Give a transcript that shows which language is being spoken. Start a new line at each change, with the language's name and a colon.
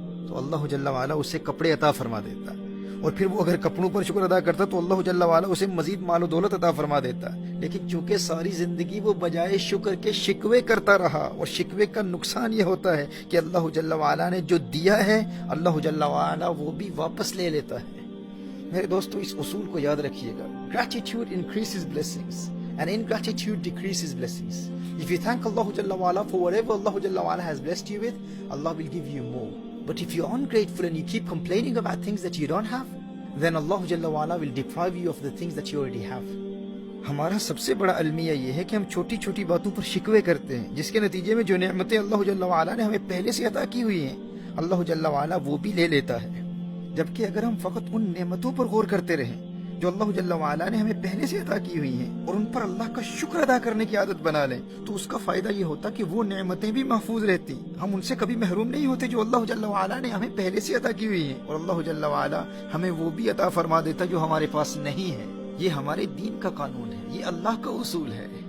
Urdu: تو اللہ جل وعلا اسے کپڑے عطا فرما دیتا، اور پھر وہ اگر کپڑوں پر شکر ادا کرتا تو اللہ جل وعلا اسے مزید مال و دولت عطا فرما دیتا۔ لیکن چونکہ ساری زندگی وہ بجائے شکر کے شکوے کرتا رہا، اور شکوے کا نقصان یہ ہوتا ہے کہ اللہ جل وعلا نے جو دیا ہے اللہ جل وعلا وہ بھی واپس لے لیتا ہے۔ میرے دوستو، اس اصول کو یاد رکھیے گا،
English: gratitude increases blessings and ingratitude decreases blessings. If you thank Allah Jalla wa'ala for whatever Allah Jalla wa'ala has blessed you with, Allah will give you more. But if you're ungrateful and you keep complaining about things that you don't have, then Allah Jalla wa'ala will deprive you of the things that you already have.
Urdu: ہمارا سب سے بڑا المیہ یہ ہے کہ ہم چھوٹی چھوٹی باتوں پر شکوے کرتے ہیں، جس کے نتیجے میں جو نعمتیں اللہ جل وعلا نے ہمیں پہلے سے عطا کی ہوئی ہیں اللہ جل وعلا وہ بھی لے لیتا ہے۔ جبکہ اگر ہم فقط ان نعمتوں پر غور کرتے رہیں جو اللہ جل وعلا نے ہمیں پہلے سے عطا کی ہوئی ہیں اور ان پر اللہ کا شکر ادا کرنے کی عادت بنا لیں تو اس کا فائدہ یہ ہوتا کہ وہ نعمتیں بھی محفوظ رہتی، ہم ان سے کبھی محروم نہیں ہوتے جو اللہ جل وعلا نے ہمیں پہلے سے عطا کی ہوئی ہیں، اور اللہ جل وعلا ہمیں وہ بھی عطا فرما دیتا جو ہمارے پاس نہیں ہے۔ یہ ہمارے دین کا قانون ہے، یہ اللہ کا اصول ہے